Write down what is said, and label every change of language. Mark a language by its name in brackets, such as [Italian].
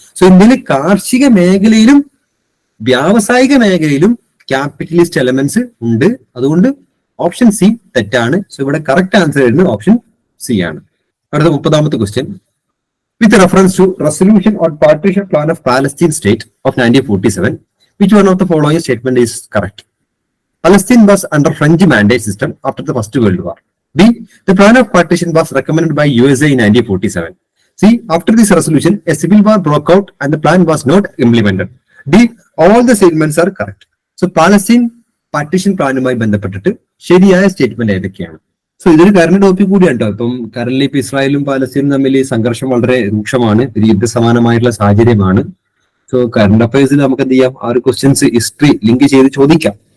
[Malayalam] So ഇന്ത്യയിലെ കാർഷിക മേഖലയിലും വ്യാവസായിക മേഖലയിലും ക്യാപിറ്റലിസ്റ്റ് എലമെന്റ്സ് ഉണ്ട്. അതുകൊണ്ട് ഓപ്ഷൻ സി തെറ്റാണ്. സോ ഇവിടെ കറക്റ്റ് ആൻസർ വരുന്നത് ഓപ്ഷൻ സി ആണ്. അടുത്ത 30ാമത്തെ question. [English] With reference to resolution on partition plan of Palestine state of 1947, which one of the following statement is correct? Palestine was under French mandate system after the First World War. B. The plan of partition was recommended by USA in 1947. C. After this resolution, a civil war broke out and the plan was not implemented. D. All the statements are correct. [Malayalam] So Palestine partition പ്ലാനുമായി ബന്ധപ്പെട്ടിട്ട് ശരിയായ statement ഏതൊക്കെയാണ്? So ഇതൊരു current topic കൂടിയാണ് കേട്ടോ. ഇപ്പം current ഇപ്പൊ ഇസ്രായേലും പാലസ്തീനും തമ്മിൽ സംഘർഷം വളരെ രൂക്ഷമാണ്, ഒരു യുദ്ധസമാനമായിട്ടുള്ള സാഹചര്യമാണ്. സോ കറന്റ് അഫയേഴ്സിൽ നമുക്ക് എന്ത് ചെയ്യാം, ആ ഒരു ക്വസ്റ്റ്യൻസ് ഹിസ്റ്ററി ലിങ്ക് ചെയ്ത് ചോദിക്കാം.